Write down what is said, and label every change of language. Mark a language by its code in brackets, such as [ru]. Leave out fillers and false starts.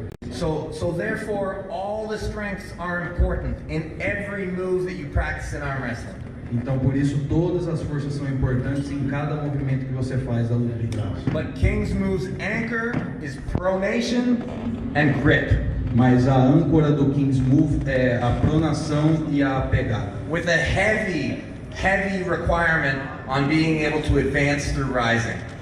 [en] So therefore, all the strengths are important in every move that you practice in arm wrestling. [pt] Então, por isso, todas as forças são importantes em cada movimento que você faz da luta de braço. [en] But King's Move's anchor is pronation and grip. [pt] Mas a âncora do King's Move é a pronação e a pegada. [en] With a heavy requirement on being able to advance through rising.